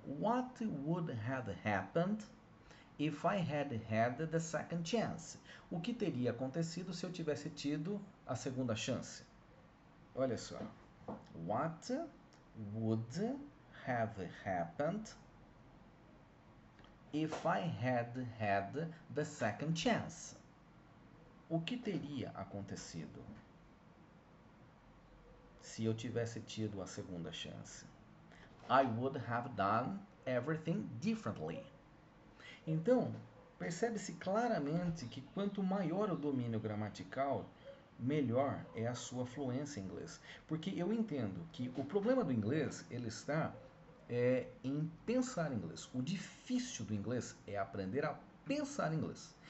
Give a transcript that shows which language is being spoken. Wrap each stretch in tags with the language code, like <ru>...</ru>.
<en>What would have happened if I had had the second chance?</en> <pt>O que teria acontecido se eu tivesse tido a segunda chance? Olha só.</pt> <en>What would have happened if I had had the second chance?</en> <pt>O que teria acontecido se eu tivesse tido a segunda chance?</pt> <en>I would have done everything differently.</en> <pt>Então, percebe-se claramente que quanto maior o domínio gramatical, melhor é a sua fluência em inglês. Porque eu entendo que o problema do inglês, ele está em pensar inglês. O difícil do inglês é aprender a pensar inglês.</pt>